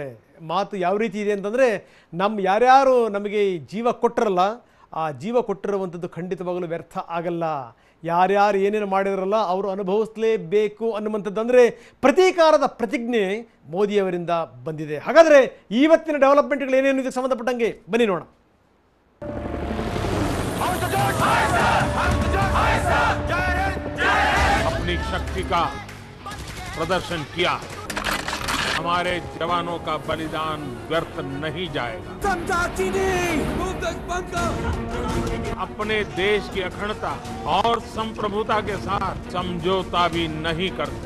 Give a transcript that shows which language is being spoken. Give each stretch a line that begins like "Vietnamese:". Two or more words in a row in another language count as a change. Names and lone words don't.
Kannada: ಮಾತು ಯಾವ ರೀತಿ ಇದೆ ಅಂತಂದರೆ, ಯಾರ್ಯಾರು ನಮಗೆ ಜೀವ ಕೊಟ್ಟರಲ್ಲ, ಆ ಜೀವ ಕೊಟ್ಟಿರುವಂಥದ್ದು ಖಂಡಿತವಾಗಲೂ ವ್ಯರ್ಥ ಆಗಲ್ಲ. ಯಾರ್ಯಾರು ಏನೇನು ಮಾಡಿದ್ರಲ್ಲ ಅವರು ಅನುಭವಿಸಲೇಬೇಕು ಅನ್ನುವಂಥದ್ದು. ಅಂದರೆ ಪ್ರತೀಕಾರದ ಪ್ರತಿಜ್ಞೆ ಮೋದಿಯವರಿಂದ ಬಂದಿದೆ. ಹಾಗಾದರೆ ಇವತ್ತಿನ ಡೆವಲಪ್ಮೆಂಟ್ಗಳು ಏನೇನು ಇದಕ್ಕೆ ಸಂಬಂಧಪಟ್ಟಂಗೆ ಬನ್ನಿ ನೋಡೋಣ.
Hindi: अपनी शक्ति का प्रदर्शन किया, हमारे जवानों का बलिदान व्यर्थ नहीं जाएगा। अपने देश की अखंडता और संप्रभुता के साथ समझौता भी नहीं करते।